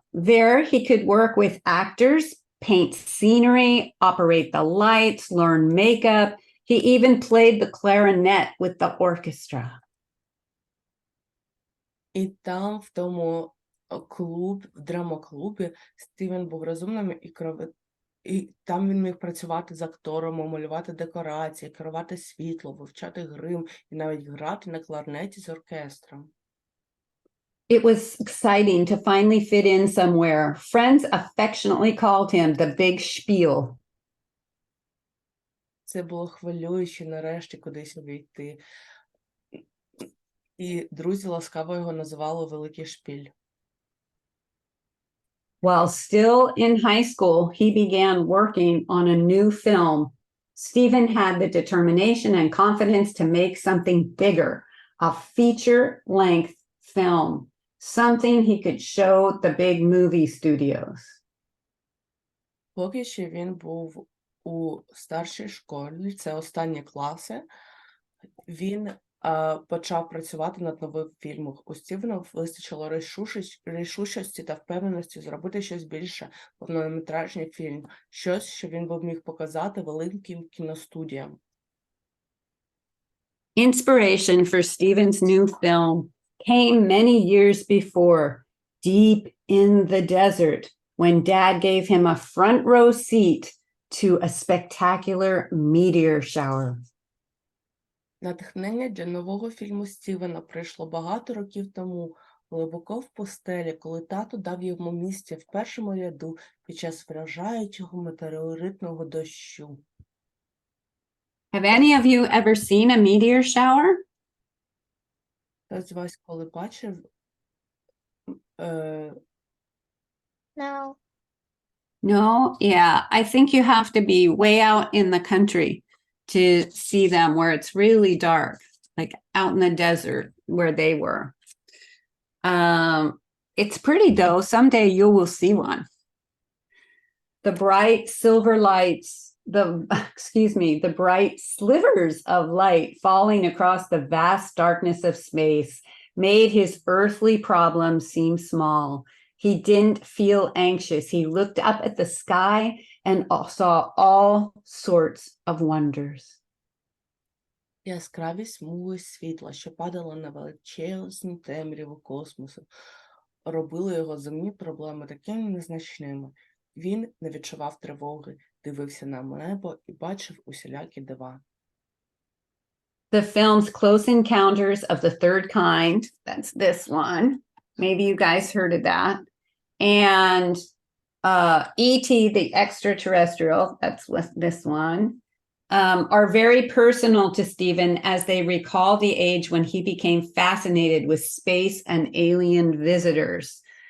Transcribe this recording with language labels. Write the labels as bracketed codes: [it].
[en] There he could work with actors paint scenery, operate the lights, learn makeup. He even played the clarinet with the orchestra. [uk] І там, в тому в драмоклубі, Стівен був розумним і там він міг працювати з акторами, малювати декорації, керувати світло, вивчати грим і навіть грати на кларнеті з оркестром. [en] It was exciting to finally fit in somewhere. Friends affectionately called him the Big Spiel. [uk] Це було хвилююче нарешті кудись увійти. І друзі ласкаво його називали Великий Шпіль. [en] While still in high school, he began working on a new film. Stephen had the determination and confidence to make something bigger, a feature-length film, something he could show the big movie studios. [uk] Поки що він був у старшій школі, це останні класи, він почав працювати над новим фільмом. У Стівена вистачило рішучості та впевненості зробити щось більше, повнометражний фільм, щось, що він би міг показати великим кіностудіям. [en] Inspiration for Stephen's new film came many years before, deep in the desert, when Dad gave him a front row seat to a spectacular meteor shower. [uk] Натхнення для нового фільму Стівена прийшло багато років тому, глибоко в пустелі, коли тато дав йому місце в першому ряду під час вражаючого метеоритного дощу. [en] Have any of you ever seen a meteor shower? [uk] Хтось з вас коли бачив [en] No. No? Yeah, I think you have to be way out in the country to see them where it's really dark, like out in the desert where they were. It's pretty though. Someday you will see one. The bright silver lights, the bright slivers of light falling across the vast darkness of space made his earthly problems seem small. He didn't feel anxious. He looked up at the sky and saw all sorts of wonders. [uk] яскраві смуги світла, що падали на величезні темряву космосу, робили його земні проблеми такими незначними. Він не відчував тривоги, дивився на небо і бачив усілякі дива. [en] The film's Close Encounters of the Third Kind, that's this one. Maybe you guys heard of that. And E.T. the Extraterrestrial, that's this one, are very personal to Stephen as they recall the age when he became fascinated with space and alien visitors.